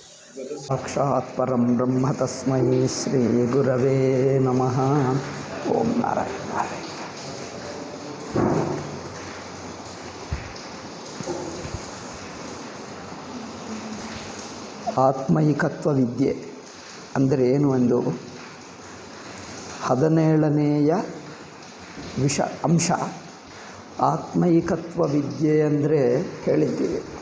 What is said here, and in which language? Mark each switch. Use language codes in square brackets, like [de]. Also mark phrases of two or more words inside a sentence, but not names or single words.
[sa] ಸಾಕ್ಷಾತ್ ಪರಂ ಬ್ರಹ್ಮ ತಸ್ಮೈ ಶ್ರೀ ಗುರವೇ ನಮಃ. ಓಂ ನಾರಾಯಣ ನಾರಾಯಣ. [kn] ಆತ್ಮೈಕತ್ವ ವಿದ್ಯೆ ಅಂದರೆ ಏನು ಎಂದು 17ನೇಯ ಅಂಶ ಆತ್ಮೈಕತ್ವ ವಿದ್ಯೆ ಅಂದರೆ ಹೇಳಿದ್ದೀವಿ.